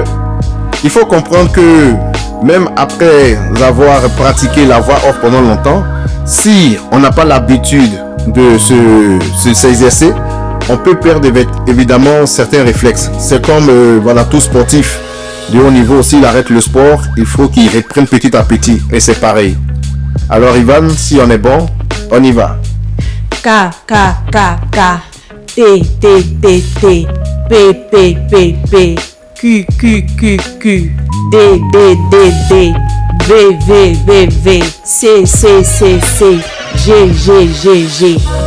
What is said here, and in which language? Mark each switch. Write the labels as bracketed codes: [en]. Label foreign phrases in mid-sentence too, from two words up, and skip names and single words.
[fr] Il faut comprendre que même après avoir pratiqué la voix off pendant longtemps, si on n'a pas l'habitude de s'exercer, on peut perdre évidemment certains réflexes. C'est comme voilà, tout sportif de haut niveau, s'il arrête le sport, il faut qu'il reprenne petit à petit. Et c'est pareil. Alors Ivan, si on est bon, on y va. K, K, K, K. T, T, T, T. P, P, P, P. Q, Q, Q, Q. D, D, D, D. V, V, V, V. C, C, C, C. G, G, G, G.